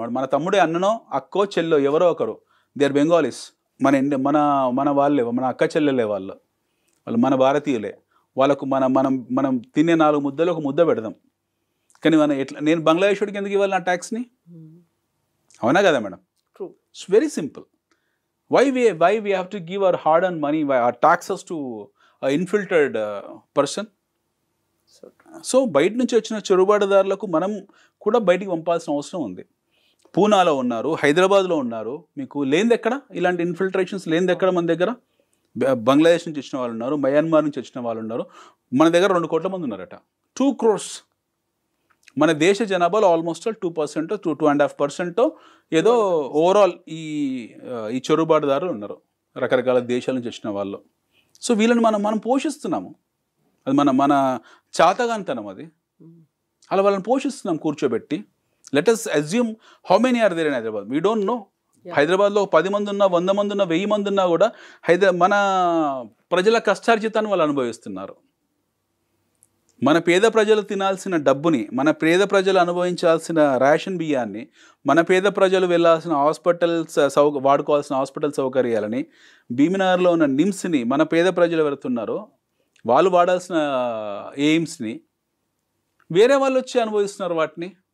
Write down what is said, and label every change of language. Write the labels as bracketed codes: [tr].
[te] వాడు మన తమ్ముడే, అన్ననో అక్కో చెల్లో ఎవరో ఒకరు, [en] They are Bengalis. [te] మన వాళ్ళే, మన అక్క చెల్లెలే వాళ్ళు మన భారతీయులే. వాళ్ళకు మనం తినే 4 ముద్దలు ఒక ముద్ద పెడదాం. కానీ నేను బంగ్లాదేశ్ వాడికి ఎందుకు ఇవ్వాలి నా ట్యాక్స్ని? అవునా కదా madam? [en] It's very simple. Why we have to give our hard-earned money, our taxes to an infiltrated person? [te] So బయట నుంచి వచ్చిన చొరబాటుదారులకు మనం కూడా బయటికి పంపాల్సిన అవసరం ఉంది. పూనాలో ఉన్నారు, హైదరాబాద్లో ఉన్నారు. మీకు లేనిది ఎక్కడ ఇలాంటి ఇన్ఫిల్ట్రేషన్స్ లేనిది ఎక్కడ? మన దగ్గర బంగ్లాదేశ్ నుంచి వచ్చిన వాళ్ళు ఉన్నారు, మయన్మార్ నుంచి వచ్చిన వాళ్ళు ఉన్నారు. మన దగ్గర 2 కోట్ల మంది ఉన్నారట. 2 crores. మన దేశ జనాభాలో ఆల్మోస్ట్ 2% 2.5% ఏదో ఓవరాల్ ఈ చొరబాటుదారులు ఉన్నారు, రకరకాల దేశాల నుంచి వచ్చిన వాళ్ళు. సో వీళ్ళని మనం పోషిస్తున్నాము. అది మన చాతగాంతనం. అది అలా వాళ్ళని పోషిస్తున్నాం కూర్చోబెట్టి. [en] Let us assume how many are there in Hyderabad. We don't know. [te] హైదరాబాద్లో 10 మంది ఉన్నా, 100 మంది ఉన్నా, 1000 మంది ఉన్నా కూడా మన ప్రజల కష్టార్జితాన్ని వాళ్ళు అనుభవిస్తున్నారు. మన పేద ప్రజలు తినాల్సిన డబ్బుని, మన పేద ప్రజలు అనుభవించాల్సిన రేషన్ బియ్యాన్ని, మన పేద ప్రజలు వెళ్ళాల్సిన హాస్పిటల్స్ వాడుకోవాల్సిన హాస్పిటల్ సౌకర్యాలని, భీమినగర్లో ఉన్న నిమ్స్ని మన పేద ప్రజలు వెళ్తున్నారో వాళ్ళు వాడాల్సిన ఎయిమ్స్ని వేరే వాళ్ళు వచ్చి అనుభవిస్తున్నారు వాటిని.